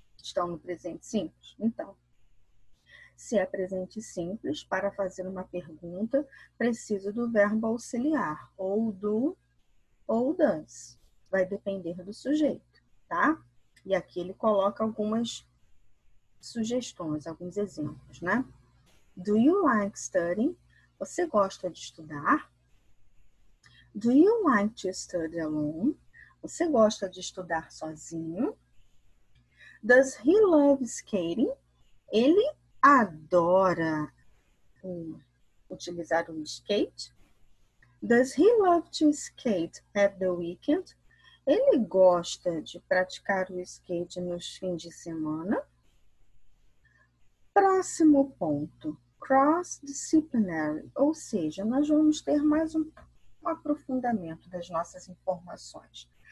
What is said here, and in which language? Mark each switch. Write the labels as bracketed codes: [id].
[pt] Estão no presente simples? Então, se é presente simples, para fazer uma pergunta, preciso do verbo auxiliar, ou do ou das. Vai depender do sujeito, tá? E aqui ele coloca algumas sugestões, alguns exemplos, né? [en] Do you like studying? [pt] Você gosta de estudar? [en] Do you like to study alone? [pt] Você gosta de estudar sozinho? [en] Does he love skating? [pt] Ele adora utilizar o skate. [en] Does he love to skate at the weekend? [pt] Ele gosta de praticar o skate nos fins de semana. Próximo ponto, cross-disciplinary, ou seja, nós vamos ter mais um aprofundamento das nossas informações.